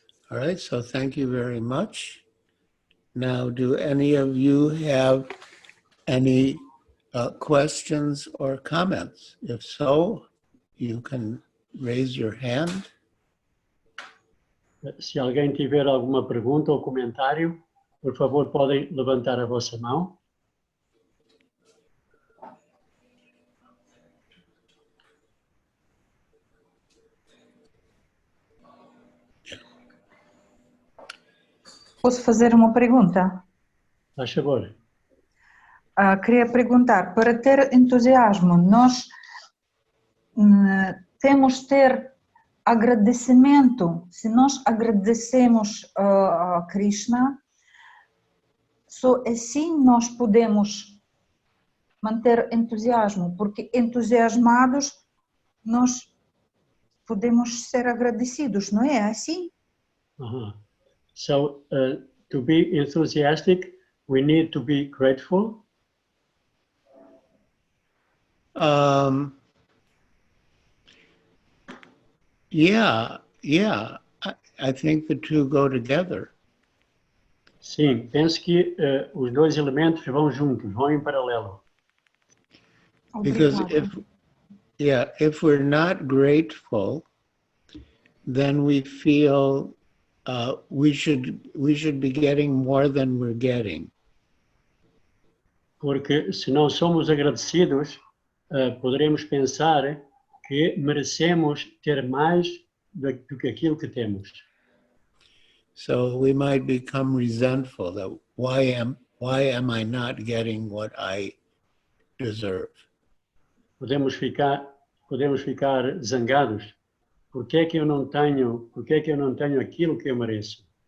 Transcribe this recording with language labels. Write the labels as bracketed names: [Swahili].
[English] All right, so thank you very much. Now, do any of you have any questions or comments? If so, you can raise your hand. [Portuguese] Se alguém tiver alguma pergunta ou comentário, por favor, podem levantar a vossa mão. Posso fazer uma pergunta? Faz favor. Queria perguntar, para ter entusiasmo, nós temos de ter agradecimento. Se nós agradecemos a Krishna, só assim nós podemos manter entusiasmo, porque entusiasmados nós podemos ser agradecidos, não é assim? [English] So, to be enthusiastic, we need to be grateful. Yeah, yeah. I think the two go together. [Portuguese] Sim, penso que os dois elementos vão juntos, vão em paralelo. [English] Because [Portuguese] Obrigada. [English] if we're not grateful, then we feel we should be getting more than we're getting. [Portuguese] Porque se não somos agradecidos, poderemos pensar que merecemos ter mais do que aquilo que temos. [English] So we might become resentful that why am I not getting what I deserve? [Portuguese] Podemos ficar zangados. Por que é que eu não tenho aquilo que eu mereço?